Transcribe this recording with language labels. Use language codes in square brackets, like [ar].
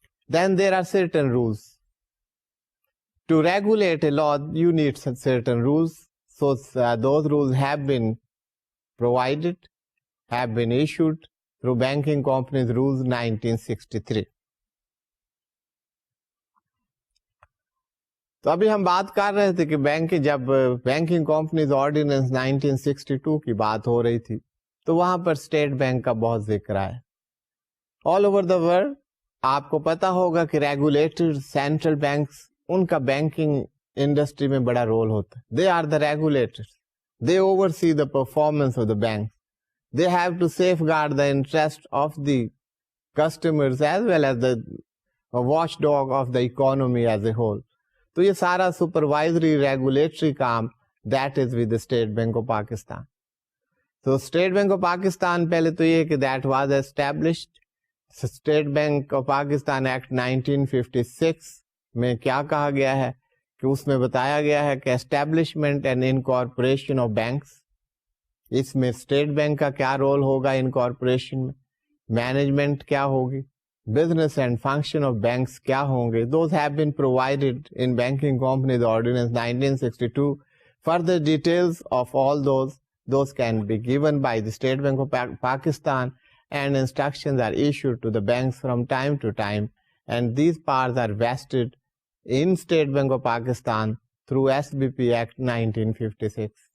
[en] Then there are certain rules. To regulate a law, you need certain rules. So those rules have been provided, have been issued through Banking Companies Rules 1963. [ur] تو ابھی ہم بات کر رہے تھے کہ جب بینکنگ کمپنیز آرڈیننس 1962 کی بات ہو رہی تھی تو وہاں پر اسٹیٹ بینک کا بہت ذکر آیا. [en] all over the world [ur] آپ کو پتا ہوگا کہ ریگولیٹر سینٹرل بینکس ان کا بینکنگ انڈسٹری میں بڑا رول ہوتا ہے. [en] They are the regulator, they oversee the performance of the bank, they have to safeguard the interest of the customers as well as the watchdog of the economy as a whole. [ur] تو یہ سارا supervisory regulatory com [en] that is with [ur] state bank of Pakistan. تو state bank of Pakistan پہلے تو یہ کہ [en] That was established. [ur] State bank of Pakistan act 1956 میں کیا کہا گیا ہے کہ اس میں بتایا گیا ہے کہ [en] Establishment and incorporation of banks. [ur] اس میں اسٹیٹ بینک کا کیا رول ہوگا انکارپوریشن میں, مینجمنٹ کیا ہوگی, [en] business and function of banks [ur] کیا ہوں گے. [en] Those have been provided in Banking Companies Ordinance 1962. Further details of all those can be given by the State Bank of Pakistan, and instructions are issued to the banks from time to time, and these powers are vested in State Bank of Pakistan through SBP Act 1956.